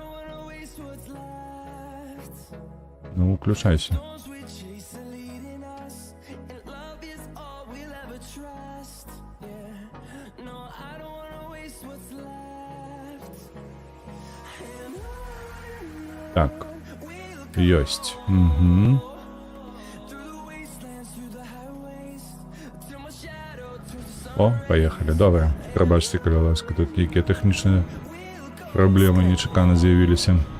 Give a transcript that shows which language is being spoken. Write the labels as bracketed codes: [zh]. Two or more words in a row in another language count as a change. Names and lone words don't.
[be] Ну, выключайся. Так. Ёсць. [ru] Угу. О, поехали. Добре. [be] Прабачце, калі ласка, тут якія тэхнічныя праблемы нечакана з'явіліся.